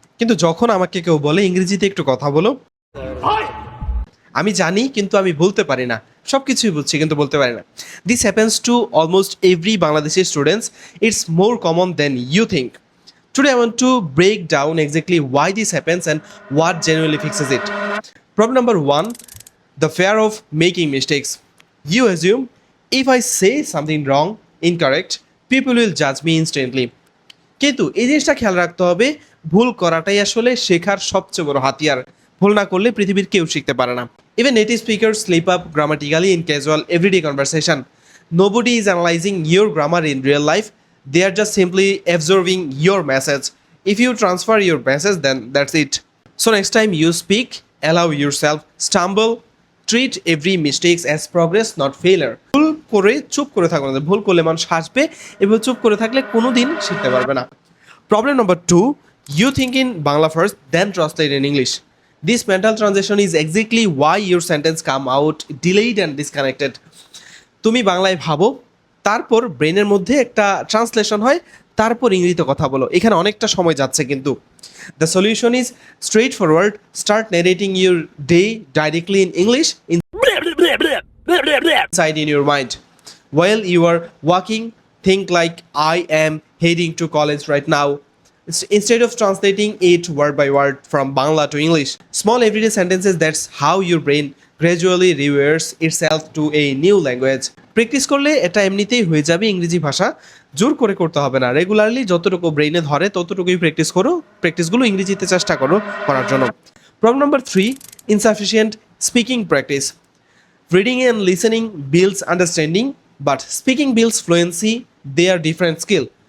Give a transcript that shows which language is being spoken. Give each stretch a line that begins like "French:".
Bangla: কিন্তু যখন আমাকে কেউ বলে ইংরেজিতে একটু কথা বলো, আমি জানি কিন্তু আমি বলতে পারি না। সবকিছুই বুঝছি কিন্তু বলতে পারি না।
English: This happens to almost every Bangladeshi students. It's more common than you think. Today I want to break down exactly why this happens and what genuinely fixes it. Problem number 1, the fear of making mistakes. You assume if I say something wrong, incorrect, people will judge me instantly.
Bangla: কিন্তু এই জিনিসটা খেয়াল রাখতে হবে, ভুল করাটাই আসলে শেখার সবচেয়ে বড় হাতিয়ার। ভুল না করলে পৃথিবীর কেউ শিখতে পারে না।
English: Even native speakers slip up grammatically in casual everyday conversation. Nobody is analyzing your grammar in real life. They are just simply absorbing your message. If you transfer your message, then that's it. So next time you speak, allow yourself stumble. Treat every mistakes as progress, not failure.
Bangla: ভুল করে চুপ করে থাকবে না। ভুল করলে মানুষ হাসবে এবং চুপ করে থাকলে কোনোদিন শিখতে পারবে না।
English: Problem number 2, you think in Bangla first, then translate in English. This mental transition is exactly why your sentence come out delayed and disconnected.
Bangla: তুমি বাংলায় ভাবো, তারপর ব্রেনের মধ্যে একটা ট্রান্সলেশন হয়, তারপর ইংরেজিতে কথা বলো। এখানে অনেকটা সময় যাচ্ছে কিন্তু।
English: The solution is straight forward. Start narrating your day directly in English inside in your mind. While you are walking, think like I am heading to college right now. Instead of translating it word by word from Bangla to English. Small everyday sentences, that's how your brain gradually rewires itself to a new language.
Bangla: Practice করলে এটা এমনিতেই হয়ে যাবে ইংরেজি ভাষা। জোর করে করতে হবে না। রেগুলারলি যতটুকু ব্রেইনে ধরে ততটুকুই প্র্যাকটিস করো। প্র্যাকটিসগুলো ইংরেজিতে চেষ্টা করো করার জন্য।
English: Problem number 3, insufficient speaking practice. Reading and listening builds understanding, but speaking builds fluency. They are different skill.